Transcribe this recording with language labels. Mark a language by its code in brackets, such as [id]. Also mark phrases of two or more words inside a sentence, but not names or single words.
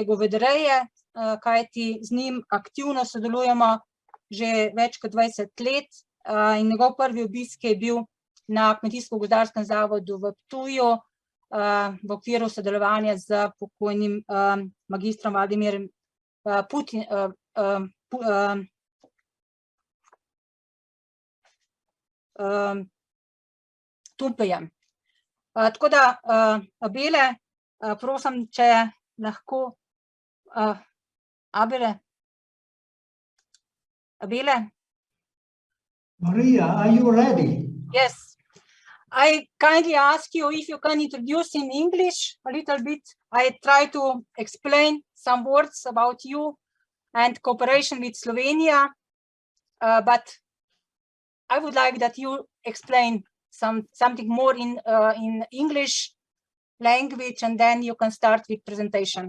[sl] govedoreje, kajti z njim aktivno sodelujemo že več kot 20 let in njegov prvi obisk je bil na Kmetijsko-gozdarskem zavodu v Ptuju v okviru sodelovanja z pokojnim magistrom Vladimirjem Tumpejem. Tako da, Abele, prosim, če lahko, Abele? [en] Maria, are you ready? Yes. I kindly ask you if you can introduce in English a little bit. I try to explain some words about you and cooperation with Slovenia, but I would like that you explain something more in English language, and then you can start with presentation.